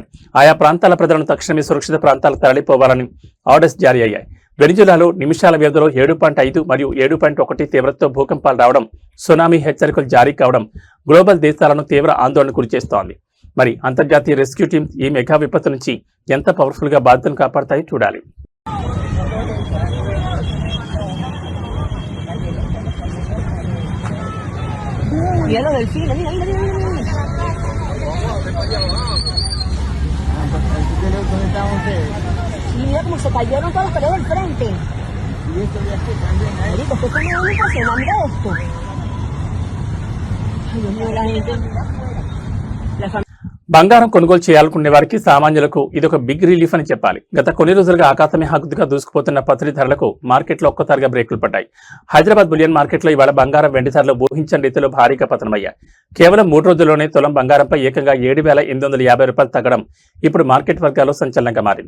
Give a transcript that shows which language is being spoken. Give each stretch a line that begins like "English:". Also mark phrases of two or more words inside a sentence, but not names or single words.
Telugu: ఆయా ప్రాంతాల ప్రజలను తక్షణమే సురక్షిత ప్రాంతాలకు తరలిపోవాలని ఆర్డర్స్ జారీ అయ్యాయి. వెనిజులాలో నిమిషాల వ్యవధిలో 7.5 మరియు 7.1 తీవ్రతతో భూకంపాలు రావడం, సునామీ హెచ్చరికలు జారీ కావడం గ్లోబల్ దేశాలను తీవ్ర ఆందోళన గురిచేస్తోంది. మరి అంతర్జాతీయ
English: rescue teams
Telugu: ఈ మెగా విపత్తు నుంచి ఎంత పవర్ఫుల్ గా బాధ్యతను కాపాడతాయో చూడాలి.
Spanish: Mira del cine, mira, mira, mira, mira. Y mira cómo se cayeron todas las paredes del frente. Marico, esto es como una impresión, mira esto. Ay, Dios mío, la gente. La familia.
Telugu: బంగారం కొనుగోలు చేయాలనుకునే వారికి సామాన్యులకు ఇదొక
English: big relief
Telugu: అని చెప్పాలి. గత కొన్ని రోజులుగా ఆకాశమే హద్దుగా దూసుకుపోతున్న పత్రి ధరలకు మార్కెట్లో ఒక్కసారిగా బ్రేకులు పడ్డాయి. హైదరాబాద్ బులియన్ మార్కెట్లో ఇవాళ బంగారం వెండి ధరలు ఊహించని రీతిలో భారీగా పతనమయ్యాయి. కేవలం 3 రోజుల్లోనే తులం బంగారంపై ఏకంగా 7,850 రూపాయలు తగ్గడం ఇప్పుడు మార్కెట్ వర్గాల్లో సంచలనంగా మారింది.